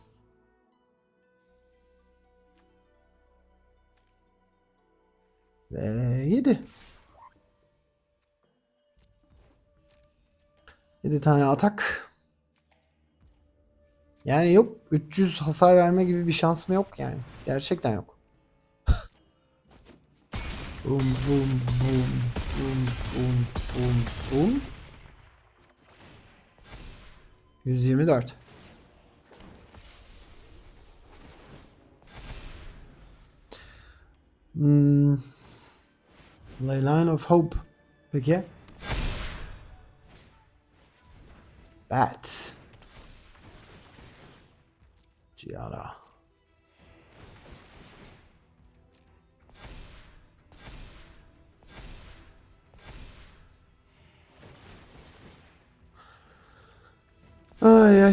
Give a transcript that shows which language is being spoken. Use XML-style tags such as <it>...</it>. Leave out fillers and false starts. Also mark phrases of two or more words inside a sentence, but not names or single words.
<tr>Ve 7. 7 tane atak. Yani yok 300 hasar verme gibi bir şansım yok yani. Gerçekten yok. Boom boom boom boom boom boom boom. 124. Hmm. Leyline of Hope. Peki. Bat. Giada. Ay ay.</tr>